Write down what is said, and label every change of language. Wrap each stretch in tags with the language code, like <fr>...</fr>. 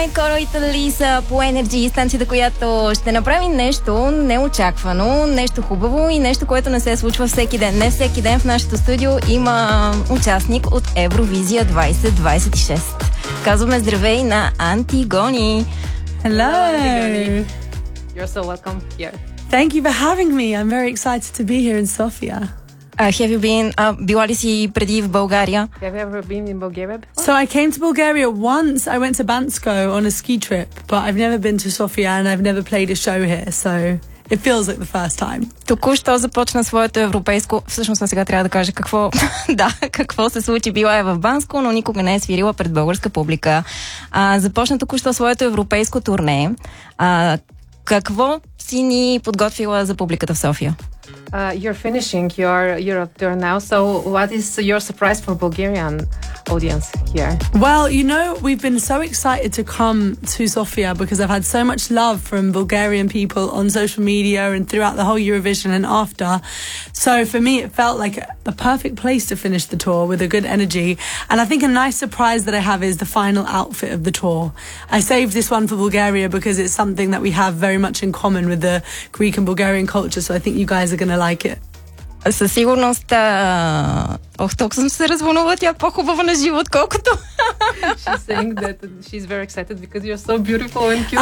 <bg>Coroita Лиса по Energy, станцията, която ще направи нещо неочаквано, нещо хубаво и нещо, което не се случва всеки ден. Не всеки ден в нашето студио има участник от Евровизия 2026. Казваме здравей на Антигони.</bg> <en>Hello! You're so welcome here. Thank you for having me. I'm very excited to be here in Sofia. Have you been,</en> <bg>била ли си преди в България?</bg> <en>Have you ever been in Bulgaria before? So I came to Bulgaria once. I went to Bansko on a ski trip, but I've never been to Sofia and I've never played a show here, so it feels like the first time.</en> <bg>Току-що започна своето европейско... Всъщност, сега трябва да кажа какво... да, какво се случи. Била е в Банско, но никога не е свирила пред българска публика. Започна току-що своето европейско турне. Какво си ни подготвила за публиката в София?</bg> <en>You're finishing your Europe tour now, so what is your surprise for Bulgarian audience here? Well, you know, we've been so excited to come to Sofia because I've had so much love from Bulgarian people on social media and throughout the whole Eurovision and after. So for me, it felt like a perfect place to finish the tour with a good energy. And I think a nice surprise that I have is the final outfit of the tour. I saved this one for Bulgaria because it's something that we have very much in common with the Greek and Bulgarian culture, so I think you guys are gonna like it.</en> <bg>Със сигурност. Ох, толкова съм се развълнува, тя е по-хубава на живо, отколкото.</bg> <en>She's saying that she's very excited because you're so beautiful and cute.</en>